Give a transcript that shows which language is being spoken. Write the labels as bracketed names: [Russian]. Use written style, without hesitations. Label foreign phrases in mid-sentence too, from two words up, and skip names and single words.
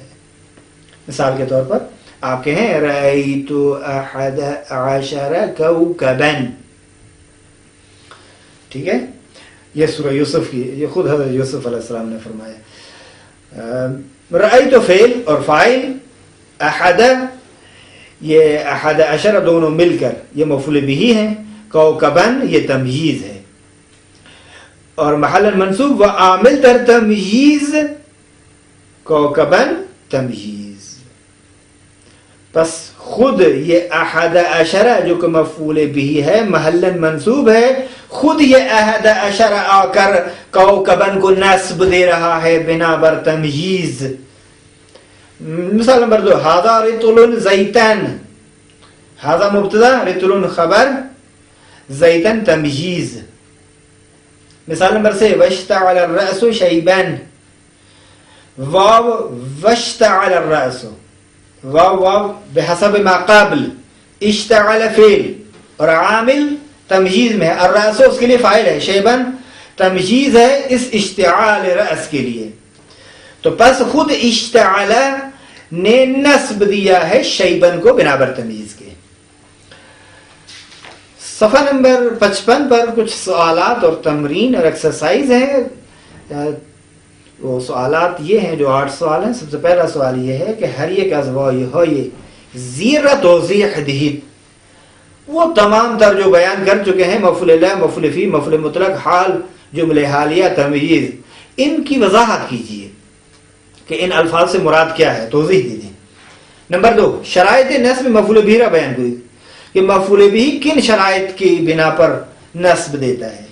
[Urdu] مثال کے طور پر آپ کہیں [Arabic] رأیت احد عشر کوکبا، [Urdu] ٹھیک ہے، یہ سورہ یوسف کی، یہ خود حضرت یوسف علیہ السلام نے فرمایا. رأیت فعل اور فاعل، احد یہ احد عشر دونوں مل کر یہ مفعول بہ ہیں، کوکبا یہ تمییز ہے، اور محل منصوب و عامل در تمییز کوکبا تمییز. پس خود یہ احد عشر جو کہ مفعول بہ ہے محل منصوب ہے، خود یہ احد عشر آ کر کوکبن کو نصب دے رہا ہے بنا بر تمییز. مثال نمبر 2، [Arabic] ھذا رطل زیتن، [Urdu] ھذا مبتدا رطل خبر زیتن تمییز. مثال نمبر 3، [Arabic] واشتعل الرأس شیبا، [Urdu] واو واشتعل الرأس، واو بحسب ما قبل، اشتعل فعل اور عامل تمجیز میں ہے، الرأس اس کے لیے فاعل ہے، شیبن تمجیز ہے اس اشتعال رأس کے لیے. تو پس خود اشتعال نے نصب دیا ہے شیبن کو بنا بر تمیز کے. صفحہ نمبر 55 پر کچھ سوالات اور تمرین اور ایکسرسائز ہیں. وہ سوالات یہ ہیں جو 8 سوال ہیں. [Persian] سب سے پہلا سوال یہ ہے کہ ہر ایک ازوائی ہوئی زیر توضیح دہید، [Urdu] وہ تمام تر جو بیان کر چکے ہیں، مفعول لہ، مفعول فی، مفعول مطلق، حال، جملہ حالیہ، تمییز، ان کی وضاحت کیجیے کہ ان الفاظ سے مراد کیا ہے، توضیح دیجیے. نمبر 2، شرائط نصب [Persian] مفعول بہ را [Urdu] بیان کیجیے کہ مفعول بہ کن شرائط کی بنا پر نصب دیتا ہے.